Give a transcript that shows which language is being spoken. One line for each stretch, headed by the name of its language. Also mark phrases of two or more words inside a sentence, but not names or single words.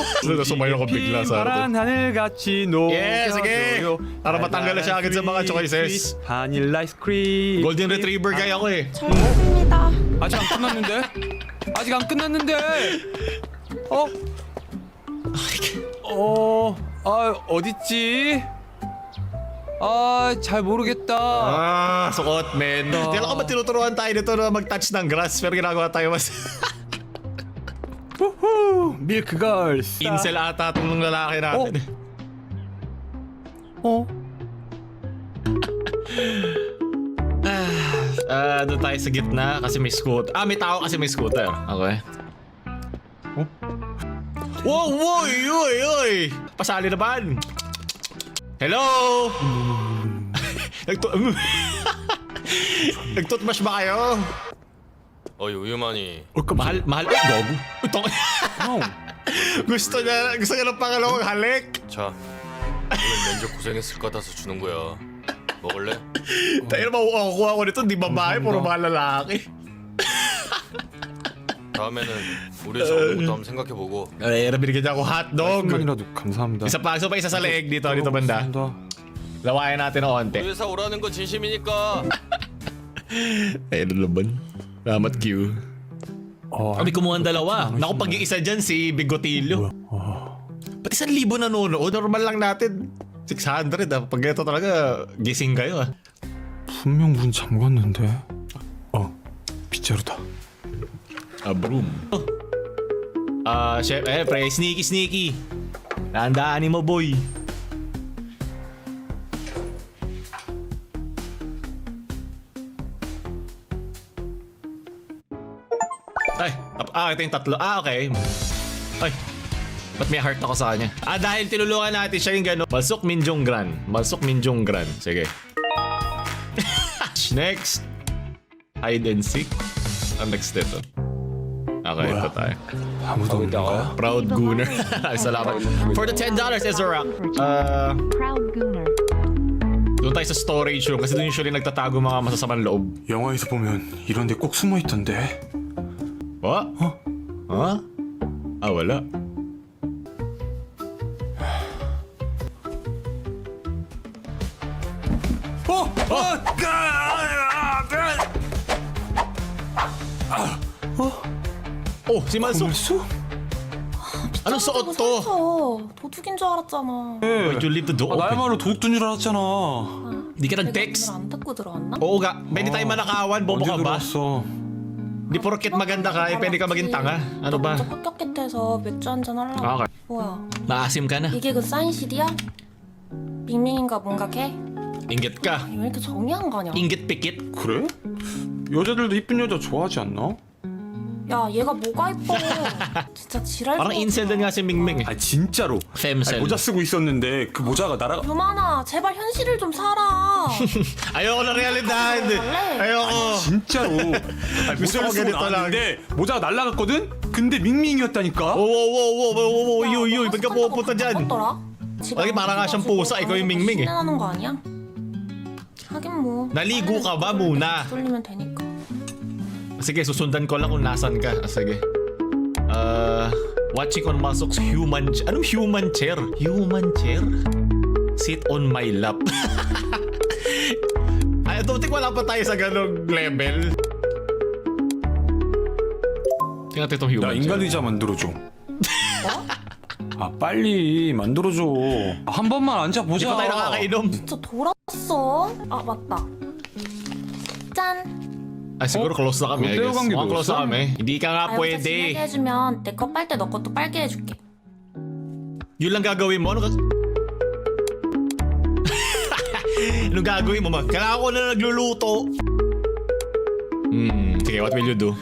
Filipino: Ano, sumayo ko bigla sa
Korean: 파란 하늘같이
Filipino: Yeah, sige. Para matanggal na siya agad sa mga choices.
Korean: 바닐라 아이스크림.
English: Golden Retriever guy
Filipino: ako eh.
Korean: 잘 먹습니다. 아직 안 끝났는데? 아직 안 끝났는데? 어딨지? 아, 잘 모르겠다.
Filipino: Ah, suot, men. Kailan ko ba tinuturuan tayo dito na mag-touch ng grass pero ginagawa tayo mas...
Korean: 후후, 밀크걸스.
Filipino: Incel ata itong lalaki natin. Doon tayo sa gitna kasi may scooter. Ah, may tao kasi may scooter.
English: Okay. Wow, woy, oy, oy!
Filipino: Pasali na ba? Hello? Nagtutmash ba kayo?
Korean: 어이 우유만이.
Filipino: Mahal, mahal. Ay, gogo. Itong... gusto niya ng pangalawang halik.
Korean: 자, 오늘 면접 고생했을 것 같아서 주는 거야. 먹을래?
Filipino: Tayo na makukuha ko nito, di babae, puro mga lalaki.
Korean: 다음에는 우리 회사 오는 것도 한번 생각해보고.
Filipino: Ay, binigyan niya ako hotdog.
Korean: 말씀만이라도 감사합니다.
Filipino: Isa pa sa leeg dito banda. Lawayan natin ng onte.
Korean: 우리 회사 오라는 건 진심이니까.
Filipino: Ay, ano laban? Salamat, Q. Kami kumuha ng dalawa. Naku, pag isa dyan, si Bigotillo. Pati 1,000 nanonood, normal lang natin. 600 ah. Pag ito talaga, gising kayo ah.
Korean: 분명 문 잠갔는데. 빗자루다.
English: Broom. Chef, pre, sneaky.
Filipino: Tandaanin mo, boy. Ito yung tatlo. Okay. Ay, ba't may heart ako sa kanya? Dahil tinulungan natin siya yung gano'n. Malsuk Minjong Gran. Sige. Next.
English: Hide and seek.
Filipino: Ang next dito. Okay, ito tayo.
Korean: 아무도 없는 거야?
Filipino: Proud Gooner. Salamat.
English: For the $10, Ezra.
Filipino: Doon tayo sa storage room kasi doon usually nagtatago mga masasamang loob.
Korean: 영화에서 보면 이런 데 꼭 숨어 있던데.
Filipino: What? Huh? Wala. Si Malsuk. Anong suot to?
Korean: 도둑인 줄 알았잖아.
English: Why'd you leave the door open?
Korean: 나야말로 도둑둔 줄 알았잖아.
Filipino: Di ka nag-text?
Korean: 안 닫고 들어왔나?
Filipino: Oo nga. Pwede tayo manakawan. Bobo
Korean: 언제
Filipino: ka ba?
Korean: 들어왔어?
Filipino: Di porket maganda ka, pwede ka maging tanga. Ano ba?
Korean: 먼저 합격했대서 맥주 한잔 하려고. Okay. 뭐야?
Filipino: Naasim ka na.
Korean: 이게 그 사인 CD야? 밍밍인가 뭔가 걔?
Filipino: Inggit ka.
Korean: 왜 이렇게 정의한 거냐?
Filipino: Inggit pikit.
Korean: 그래? 여자들도 이쁜 여자 좋아하지 않나? 야 얘가 뭐가 이뻐? 진짜 지랄.
Filipino: Parang incel din nga si Mingming.
Korean: 아 진짜로. Femcel. 모자 쓰고 있었는데 그 모자가 날아가. 유만아 제발 현실을 좀 살아.
Filipino: Ayoko na realidad. Ayoko.
Korean: 진짜로.
Filipino: Gusto ko
Korean: 모자를 쓰고
Filipino: ganito lang.
Korean: 나왔는데 모자가 날아갔거든? 그 근데 밍밍이었다니까.
Filipino: Wow, yuy, ba't ka pupunta dyan?
Korean: 바꿨더라?
Filipino: Lagi para nga siyang pusa, ikaw yung 밍밍 eh.
Korean: 신나는 거 아니야? 하긴 뭐.
Filipino: Naligo ka ba muna?
Korean: 돌리면 되니까.
Filipino: Sige, susundan ko lang kung nasan ka. Sige.
English: Watching on Masok's human... Anong human chair? Human chair? Sit on my lap. Ay, don't think wala pa tayo sa ganong level.
Filipino: tingnan natin itong human
Korean: 나 인간 의자 만들어줘. 아 빨리 만들어줘. 한 번만
English: chair. Di
Korean: 앉아보자.
Filipino: pa tayo nakakainom.
Korean: 진짜 돌았어. 아 맞다. 짠.
Filipino: Ay, siguro close na kami,
English: I Hotel guess.
Korean: 관계도
Filipino: Mukhang close na
Korean: 없어?
Filipino: kami. Hindi ka nga
Korean: 아, 여기서 지내게
Filipino: pwede.
Korean: 해주면 내 거 빨 때 너 것도 빨게 해줄게.
Filipino: Yun lang gagawin mo. Anong gagawin mo? Kailangan ko na nagluluto. Sige,
English: what will you do?